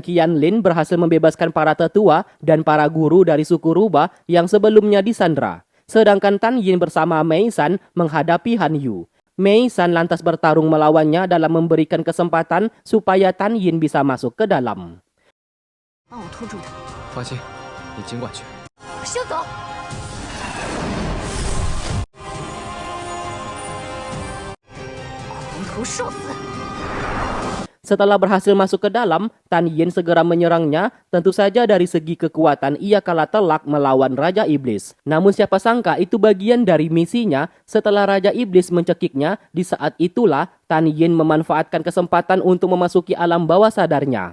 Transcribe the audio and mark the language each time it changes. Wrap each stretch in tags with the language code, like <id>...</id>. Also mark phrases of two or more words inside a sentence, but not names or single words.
<id>Qian Lin berhasil membebaskan para tetua dan para guru dari suku rubah yang sebelumnya disandra. Sedangkan Tan Yin bersama Mei San menghadapi Han Yu. Mei San lantas bertarung melawannya dalam memberikan kesempatan supaya Tan Yin bisa masuk ke dalam.</id> <zh>帮我拖住他，放心，你尽管去。休走！狂头受死！</zh> <id>Setelah berhasil masuk ke dalam, Tan Yin segera menyerangnya. Tentu saja dari segi kekuatan ia kalah telak melawan Raja Iblis. Namun siapa sangka itu bagian dari misinya. Setelah Raja Iblis mencekiknya, di saat itulah Tan Yin memanfaatkan kesempatan untuk memasuki alam bawah sadarnya.</id>